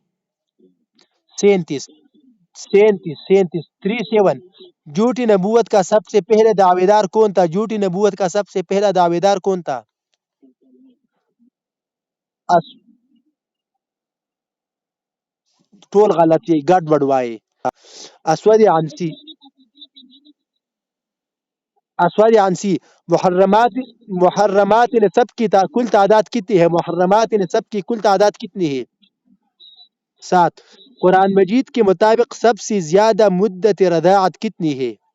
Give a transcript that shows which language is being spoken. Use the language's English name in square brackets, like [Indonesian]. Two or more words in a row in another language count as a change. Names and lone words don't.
[Urdu] 37، 37، 37، 37۔ جھوٹی نبوت کا سب سے پہلے دعوے دار کون تھا؟ جھوٹی نبوت کا سب سے پہلا دعوے دار کون تھا؟ [Pashto] اس ټول غلط یې ګډ وډ وایي. [Urdu] اسود عنسی اسود عنسی محرمات نصب کی کل تعداد کتنی ہے؟ محرمات نصب کی کل تعداد کتنی ہے؟ 7. قرآن مجید کے مطابق سب سے زیادہ مدت رضاعت کتنی ہے؟